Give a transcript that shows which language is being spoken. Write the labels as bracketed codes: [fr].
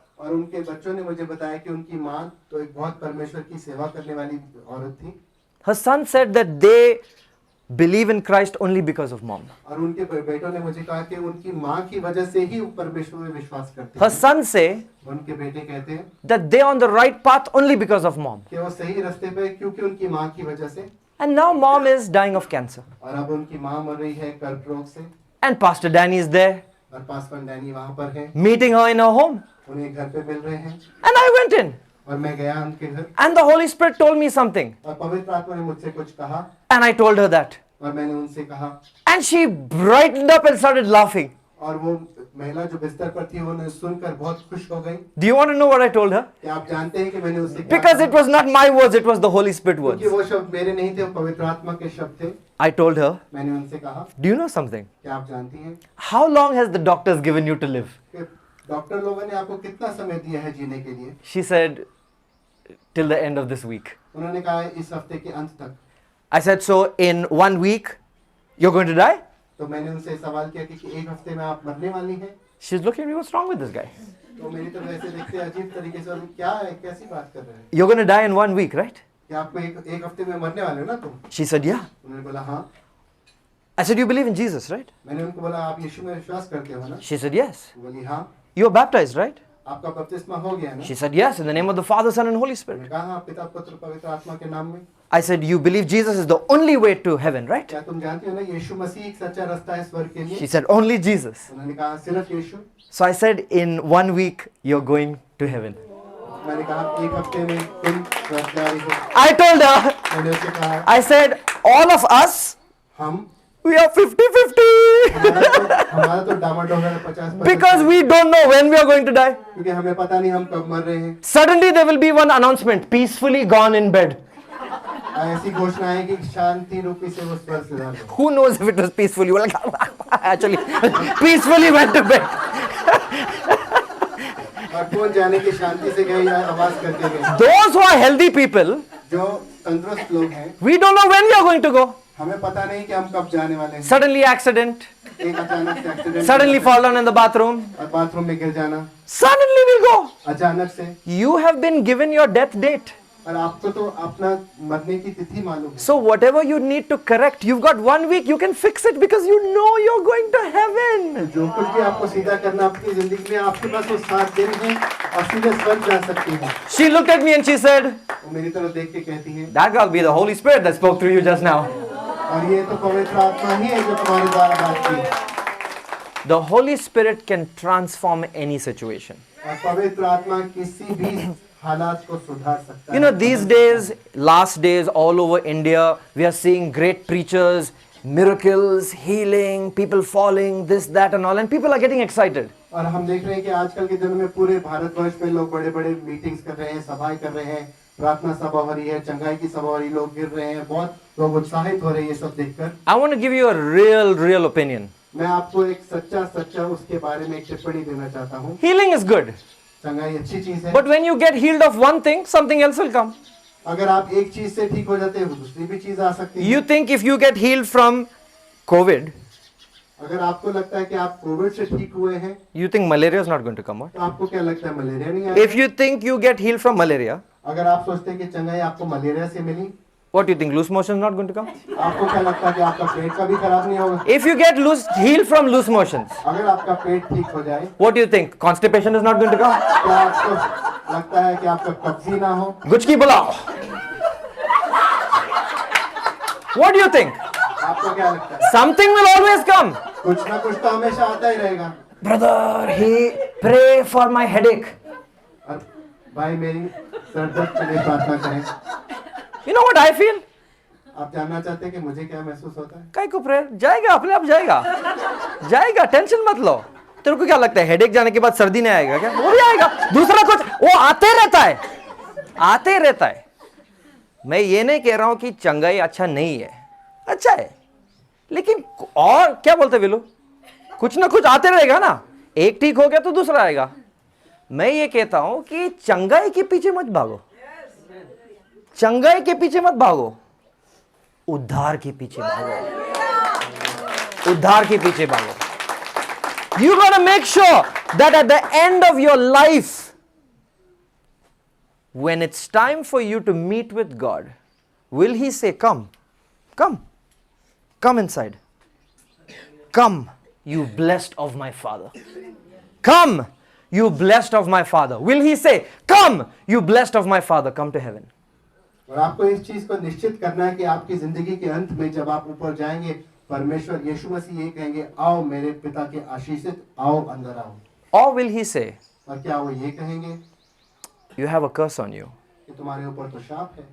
[hi] और उनके बच्चों ने मुझे बताया कि उनकी माँ तो एक बहुत परमेश्वर की सेवा करने वाली औरत थी। [en] Her son said that they believe in Christ only because of mom. [hi] और उनके बेटों ने मुझे कहा कि उनकी माँ की वजह से ही परमेश्वर में विश्वास करते [en] Her [hi] हैं। [en] sons say [hi] उनके बेटे कहते हैं [en] that they are on the right path only because of mom. [hi] कि वो सही रास्ते पे है क्योंकि उनकी माँ की वजह से। [en] And now mom is dying of cancer. [hi] और अब उनकी माँ मर रही है कर्क रोग से। [en] And Pastor Danny is there, [hi] और पासवान डैनी वहाँ पर है, [en] meeting her in her home. [hi] उन्हें घर पे मिल रहे हैं। [en] And I went in. [hi] और मैं गया उनके घर [en] And the Holy Spirit told me something. [hi] और पवित्र आत्मा ने मुझसे कुछ कहा [en] And I told her that. [hi] और मैंने उनसे कहा [en] And she brightened up and started laughing. [hi] और वो महिला जो बिस्तर पर थी उन्हें सुनकर बहुत खुश हो गई। [en] Do you want to know what I told her? [hi] क्या आप जानते हैं कि मैंने उससे क्या [en] Because [hi] कहा? [en] it was not my words, it was the Holy Spirit words. [hi] क्योंकि वो शब्द मेरे नहीं थे, वो पवित्र आत्मा के शब्द थे। [en] I told her, [hi] मैंने उनसे कहा [en] do you know something? [hi] क्या आप जानती हैं [en] How long has the doctors given you to live? [hi] कि डॉक्टर लोगों ने आपको कितना समय दिया है जीने के लिए? [en] She said, till the end of this week. [hi] उन्होंने कहा इस हफ्ते के अंत तक। [en] I said, so in 1 week, you're going to die? [hi] तो मैंने उनसे सवाल किया कि एक हफ्ते में आप मरने वाली हैं? [en] She's looking at me, what's wrong with this guy? [hi] तो मेरी तरफ ऐसे देखते अजीब तरीके से, और क्या है, कैसी बात कर रहे हैं? [en] You're going to die in 1 week, right? [hi] कि आपको एक हफ्ते में मरने वाले हो ना तुम? [en] She said, yeah. [hi] उन्होंने बोला हाँ। [en] I said, you believe in Jesus, right? [hi] मैंने उनको बोला आप यीशु में विश्वास करते हो ना? [en] She said, yes. [hi] वो बोली हाँ। [en] You're baptized, right? [hi] आपका बपतिस्मा हो गया ना? [en] She said, yes, in the name of the Father, Son, and Holy Spirit. [hi] मैंने कहा हाँ, पिता पुत्र पवित्र आत्मा के नाम में। [en] I said, you believe Jesus is the only way to heaven, right? [hi] क्या तुम जानती हो ना यीशु मसीह एक सच्चा रास्ता है स्वर्ग के लिए? [en] She said, only Jesus. [hi] उन्होंने कहा सिर्फ यीशु। [en] So I said, in 1 week, you're going to heaven. [hi] मैंने कहा एक हफ्ते में तुम स्वर्ग जा रही हो। [en] I told her, [hi] मैंने उससे कहा [en] I said, all of us, [hi] हम [en] we are 50-50. [hi] हमारा तो डामाडोल है 50-50। [en] Because we don't know when we are going to die. [hi] क्योंकि हमें पता नहीं हम कब मर रहे हैं। [en] Suddenly there will be one announcement, peacefully gone in bed. [hi] ऐसी घोषणा है कि शांति रूपी से वो स्वर्ग से जा रहे हैं। [en] Who knows if it was peacefully? Well, actually, peacefully went to bed. [hi] और कौन जाने की शांति से गए या आवाज करके गए? [en] Those who are healthy people, [hi] जो तंदुरुस्त लोग हैं, [en] we don't know when we are going to go. [hi] हमें पता नहीं कि हम कब जाने वाले हैं। [en] Suddenly accident, [hi] एक अचानक से accident, [en] suddenly fall down in the bathroom, [hi] और बाथरूम में गिर जाना, [en] suddenly we'll go. [hi] अचानक से। [en] You have been given your death date. [hi] और आपको तो अपना मरने की तिथि मालूम है। [en] So whatever you need to correct, you've got 1 week, you can fix it because you know you're going to heaven. [hi] जो कुछ भी आपको सीधा करना आपकी जिंदगी में, आपके पास वो 7 दिन है और सीधे स्वर्ग जा सकती है। [en] She looked at me and she said, [hi] वो मेरी तरफ देख के कहती है, [en] that will be the Holy Spirit that spoke through you just now. [hi] और ये तो पवित्र आत्मा ही है जो तुम्हारे द्वारा बात की। [en] The Holy Spirit can transform any situation. [hi] और पवित्र आत्मा किसी भी हालात को सुधार सकता है। [en] You know, these days, last days, all over India, we are seeing great preachers, miracles, healing, people falling, this, that and all, and people are getting excited. [hi] और हम देख रहे हैं कि आजकल के दिनों में पूरे भारतवर्ष में लोग बड़े-बड़े मीटिंग्स कर रहे हैं, सभाएं कर रहे हैं, प्रार्थना सभा हो रही है, चंगाई की सभा हो रही है, लोग गिर रहे हैं, बहुत लोग उत्साहित हो रहे हैं ये सब देखकर। [en] I want to give you a real opinion. [hi] मैं आपको एक सच्चा उसके बारे में एक टिप्पणी देना चाहता हूँ। [en] Healing is good. [hi] चंगाई अच्छी चीज है, [en] But when you get healed of one thing, something else will come. [hi] अगर आप एक चीज से ठीक हो जाते हैं, दूसरी भी चीज आ सकती है। [en] You think if you get healed from COVID, [hi] अगर आपको लगता है कि आप कोविड से ठीक हुए हैं, [en] you think malaria is not going to come out. [hi] तो आपको क्या लगता है मलेरिया नहीं आएगा? [en] If you think you get healed from malaria, [hi] अगर आप सोचते हैं कि चंगाई आपको मलेरिया से मिली, [en] what do you think? Loose motion is not going to come? [hi] आपको क्या लगता है कि आपका पेट का भी खराब नहीं होगा? [en] If you get healed from loose motions, [hi] अगर आपका पेट ठीक हो जाए, [en] what do you think? Constipation is not going to come? [hi] क्या आपको लगता है कि आपका कब्जी ना हो? Guchki bulao. [en] What do you think? [hi] आपको क्या लगता है? [en] Something will always come. [hi] कुछ ना कुछ तो हमेशा आता ही रहेगा। [en] Brother, pray for my headache. [hi] और भाई मेरी सर दर्द के लिए प्रार्थना करें। [en] You know what I feel? [hi] आप जानना चाहते हैं कि मुझे क्या महसूस होता है? काय को प्रेयर जाएगा, अपने आप जाएगा, जाएगा, टेंशन मत लो। तेरे को क्या लगता है हेडेक जाने के बाद सर्दी नहीं आएगा क्या? वो भी आएगा, दूसरा कुछ वो आते रहता है, आते रहता है। मैं ये नहीं कह रहा हूं कि चंगाई अच्छा नहीं है, अच्छा है, लेकिन और क्या बोलते विलो, कुछ ना कुछ आते रहेगा ना। एक ठीक हो गया तो दूसरा आएगा। मैं ये कहता हूं कि चंगाई के पीछे मत भागो, चंगाई के पीछे मत भागो, उद्धार के पीछे भागो, उद्धार के पीछे भागो। [en] You gotta make sure that at the end of your life, when it's time for you to meet with God, will He say, "Come, come, come inside. Come, you blessed of my Father. Come, you blessed of my Father." Will He say, "Come, you blessed of my Father, come to heaven"? [hi] और आपको इस चीज को निश्चित करना है कि आपकी जिंदगी के अंत में जब आप ऊपर जाएंगे, परमेश्वर यीशु मसीह ये कहेंगे, आओ मेरे पिता के आशीषित, आओ अंदर आओ। [en] Or will He say, [hi] और क्या वो ये कहेंगे [en] "You have a curse on you [hi] कि तुम्हारे ऊपर तो शाप है,